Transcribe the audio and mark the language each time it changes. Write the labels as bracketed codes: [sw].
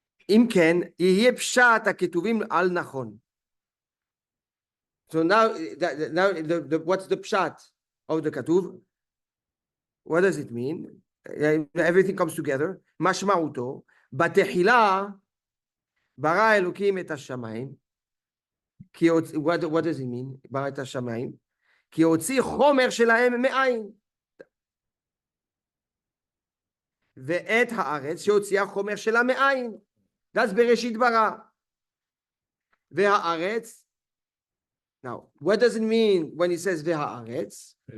[he] אם כן, יהיה פשט הכתובים על נכון. [en] So now what's the pshat of the katuv? What does it mean? Everything comes together. [he] משמעותו, בתחילה ברא אלוקים את השמיים. [en] What does it mean? [he] ברא את השמיים. כי הוציא חומר שלהם מאין. ואת הארץ שהוציאה חומר שלה מאין. [en] That's [he] בראשית ברא. והארץ. [en] Now, what does it mean when he says והארץ?